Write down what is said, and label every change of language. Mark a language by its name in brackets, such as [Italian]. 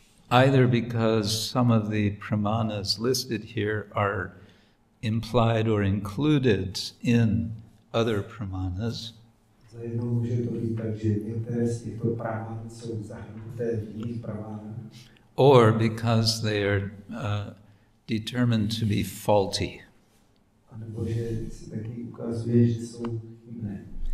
[English] Either because some of the pramanas listed here are implied or included in other pramanas, [Czech] Zajednou může to být tak, že některé z těchto praman jsou zahrnuté v jiných pramanách, [English] or because they are determined to be faulty. [Czech] a nebo že se taky ukazuje, že jsou chybné.